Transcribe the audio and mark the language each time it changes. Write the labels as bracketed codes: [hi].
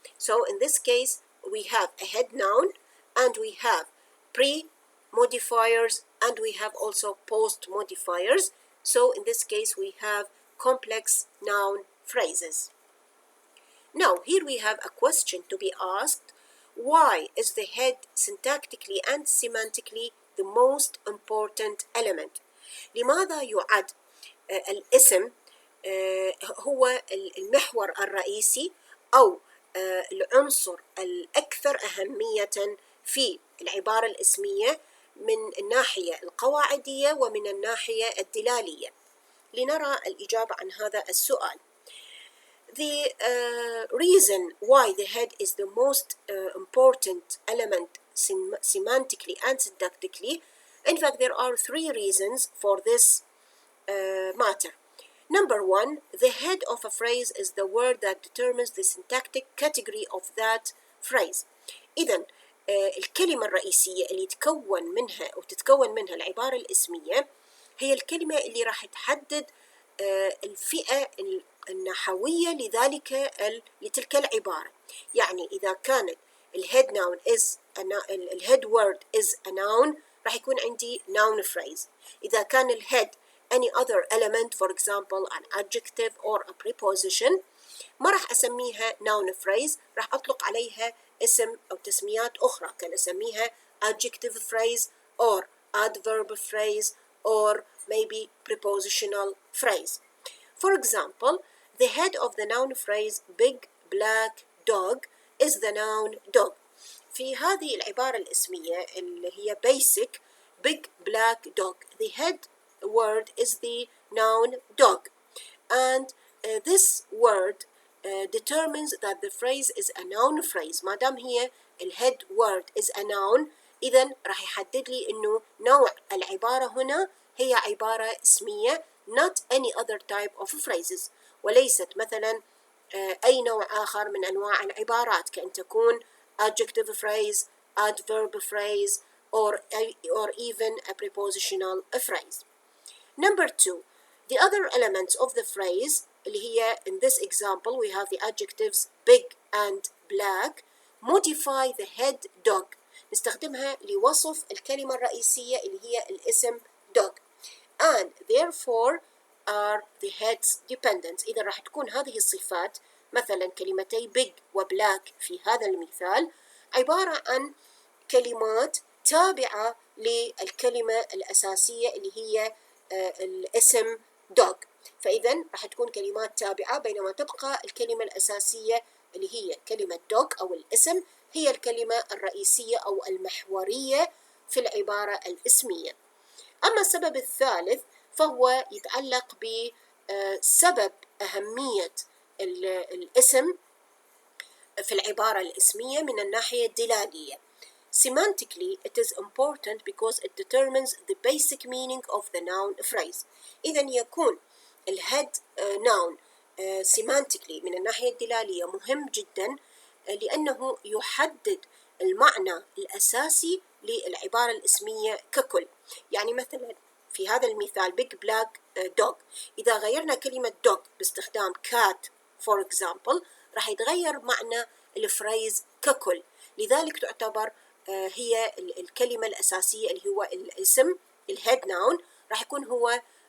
[en] So in this case, we have a head noun and we have pre-modifiers and we have also post-modifiers. So in this case, we have complex noun phrases. Now, here we have a question to be asked. Why is the head syntactically and semantically the most important element? [ar] لماذا يعد الاسم هو المحور الرئيسي أو العنصر الأكثر أهمية في العبارة الاسمية من الناحية القواعدية ومن الناحية الدلالية؟ لنرى الإجابة عن هذا السؤال. [en] The reason why the head is the most important element semantically and syntactically, in fact, there are 3 reasons for this matter. Number 1, the head of a phrase is the word that determines the syntactic category of that phrase. [ar] إذن الكلمة الرئيسية اللي تتكون منها العبارة الاسمية هي الكلمة اللي راح تحدد الفئة النحوية لتلك العبارة. يعني إذا كانت [en] الhead noun is الhead word is a noun [ar] راح يكون عندي [en] noun phrase. [ar] إذا كان [en] الhead any other element, for example an adjective or a preposition، [ar] ما راح أسميها noun phrase، راح أطلق عليها اسم أو تسميات أخرى، كان أسميها [en] adjective phrase or adverb phrase or maybe prepositional phrase. For example, the head of the noun phrase big black dog is the noun dog. [ar] في هذه العبارة الاسمية اللي هي [en] basic big black dog, the head word is the noun dog, and this word determines that the phrase is a noun phrase. [ar] ما دام هي الhead word is a noun، إذن راح يحدد لي إنه نوع العبارة هنا هي عبارة اسمية [en] not any other type of phrases، [ar] وليست مثلا أي نوع آخر من أنواع العبارات كأن تكون [en] adjective phrase, adverb phrase or even a prepositional phrase. Number two, the other elements of the phrase [ar] اللي هي [en] in this example we have the adjectives big and black modify the head dog، [ar] نستخدمها لوصف الكلمة الرئيسية اللي هي الاسم [en] dog and therefore are the heads dependent. [ar] إذا راح تكون هذه الصفات مثلا كلمتي big وبلاك في هذا المثال عبارة عن كلمات تابعة للكلمة الأساسية اللي هي الاسم dog، فإذا راح تكون كلمات تابعة بينما تبقى الكلمة الأساسية اللي هي كلمة dog أو الاسم هي الكلمة الرئيسية أو المحورية في العبارة الاسمية. أما السبب الثالث فهو يتعلق بسبب أهمية الاسم في العبارة الاسمية من الناحية الدلالية. [en] Semantically, it is important because it determines the basic meaning of the noun phrase. [ar] إذن يكون الhead noun semantically من الناحية الدلالية مهم جدا لأنه يحدد المعنى الأساسي للعبارة الاسمية ككل. يعني مثلا في هذا المثال big black dog، إذا غيرنا كلمة dog باستخدام cat for example راح يتغير معنى الفريز ككل، لذلك تعتبر هي الكلمة الأساسية اللي هو الاسم الهيد ناون راح يكون هو